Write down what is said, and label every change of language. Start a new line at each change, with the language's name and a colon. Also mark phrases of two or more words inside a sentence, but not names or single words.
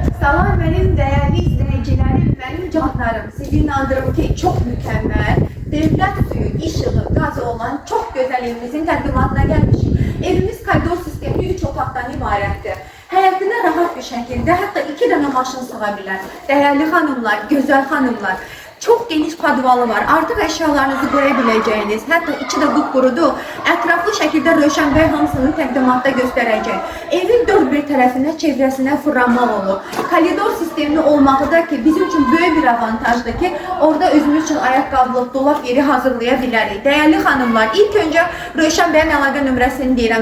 Turkish: Salam benim değerli izleyicilerim, benim canlarım. Sizi inandırım ki çok mükemmel, devlet suyu, ışığı, gazı olan çok güzel evimizin təqdimatına gelmişik.
Azerbaijani: Evimiz koridor sistemli 3 otaqdan ibarətdir. Həyətində rahat bir şəkildə, hətta 2 dənə maşın sığa bilər.
Turkish: Değerli hanımlar, güzel hanımlar. Çok geniş padvalı var. Artık eşyalarınızı koyabileceğiniz, hatta içi de kupkurudu.
Azerbaijani: Etraflı şekilde Rövşən bəy hamısını təqdimatda gösterəcək. Evin dört bir tərəfinə, çevrəsinə fırlanmaq olur. Koridor sistemli olmağı da ki bizim için böyük bir avantajdır ki orada özümüz için ayakkabılıq, dolap yeri hazırlaya bilərik. Değerli hanımlar, ilk önce Rövşən bəyin əlaqə nömrəsini deyirəm.